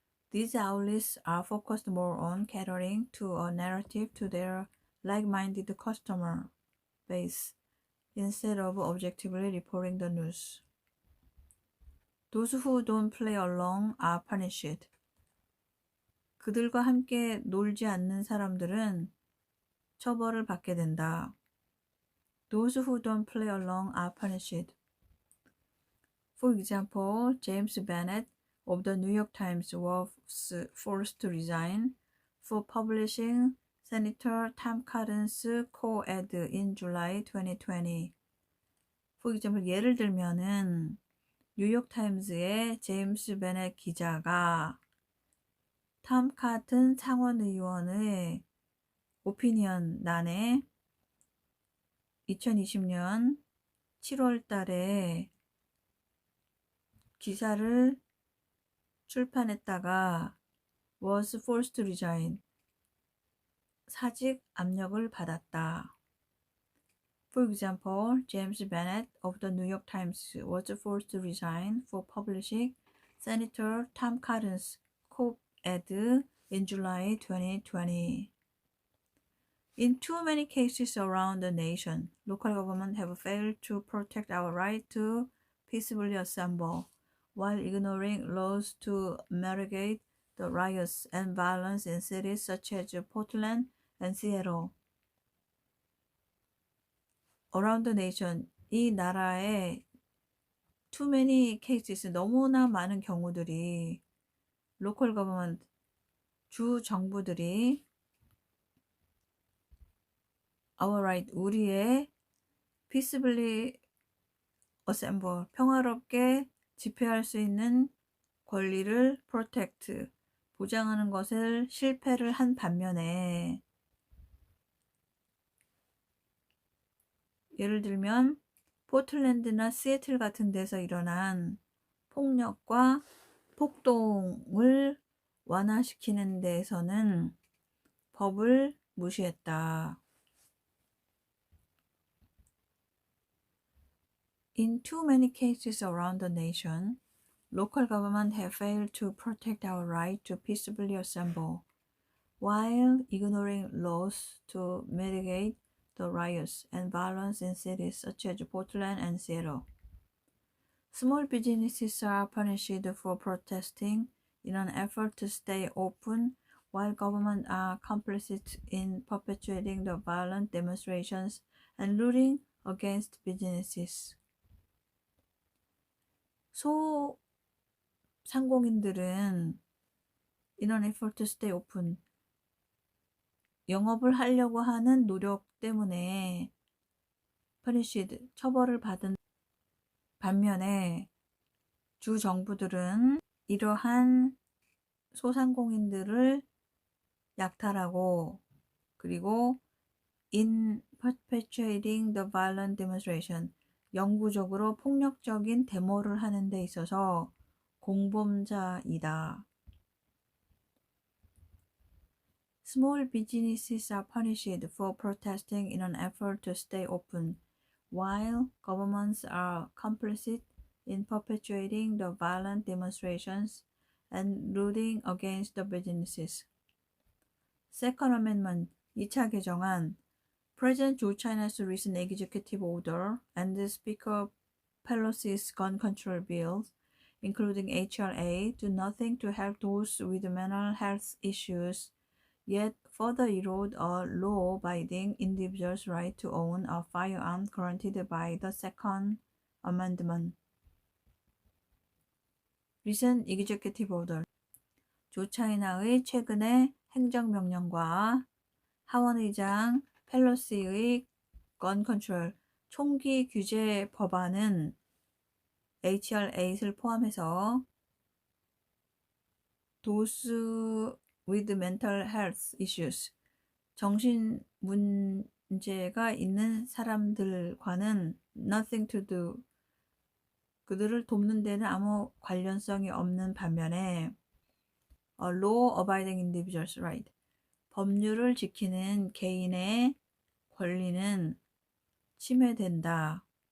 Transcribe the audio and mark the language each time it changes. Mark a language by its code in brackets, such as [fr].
[en] These outlets are focused more on catering to a narrative to their like-minded customer base instead of objectively reporting the news. Those who don't play along are punished. [ko] 그들과 함께 놀지 않는 사람들은 처벌을 받게 된다. [en] Those who don't play along are punished. For example, James Bennett of the New York Times was forced to resign for publishing Senator Tom Cotton's co-ed in July 2020. For example, [ko] 예를 들면은 뉴욕 타임즈의 제임스 베넷 기자가 탐 카튼 상원의원의 오피니언 난에 2020년 7월 달에 기사를 출판했다가 [en] was forced to resign. [ko] 사직 압력을 받았다. [en] For example, James Bennett of the New York Times was forced to resign for publishing Senator Tom Cotton's op-ed in July 2020. In too many cases around the nation, local governments have failed to protect our right to peaceably assemble, while ignoring laws to mitigate the riots and violence in cities such as Portland and Seattle. Around the nation, [ko] 이 나라의 [en] too many cases, [ko] 너무나 많은 경우들이 [en] local government, [ko] 주 정부들이 [en] our right, [ko] 우리의 [en] peaceably assemble, [ko] 평화롭게 집회할 수 있는 권리를 [en] protect, [ko] 보장하는 것을 실패를 한 반면에 예를 들면 포틀랜드나 시애틀 같은 데서 일어난 폭력과 폭동을 완화시키는 데에서는 법을 무시했다. [en] In too many cases around the nation, local governments have failed to protect our right to peaceably assemble, while ignoring laws to mitigate the riots and violence in cities such as Portland and Seattle. Small businesses are punished for protesting in an effort to stay open, while governments are complicit in perpetuating the violent demonstrations and looting against businesses. [ko] 소상공인들은 [en] in an effort to stay open, [ko] 영업을 하려고 하는 노력 때문에 [en] punished, [ko] 처벌을 받은 반면에 주 정부들은 이러한 소상공인들을 약탈하고 그리고 [en] in perpetuating the violent demonstration, [ko] 영구적으로 폭력적인 데모를 하는 데 있어서 공범자이다. [en] Small businesses are punished for protesting in an effort to stay open, while governments are complicit in perpetuating the violent demonstrations and looting against the businesses. Second Amendment, [ko] 2차 개정안, [en] President Joe China's recent executive order and Speaker Pelosi's gun control bills, including HRA, do nothing to help those with mental health issues, yet further erode a law-abiding individual's right to own a firearm granted by the Second Amendment. Recent executive order. [ko] 조 차이나의 최근의 행정명령과 하원의장 펠로시의 건 컨트롤, 총기 규제 법안은 HR8을 포함해서 [en] those with mental health issues, [ko] 정신 문제가 있는 사람들과는 [en] nothing to do, [ko] 그들을 돕는 데는 아무 관련성이 없는 반면에 [en] a law-abiding individual's right, [ko] 법률을 지키는 개인의 권리는 침해된다.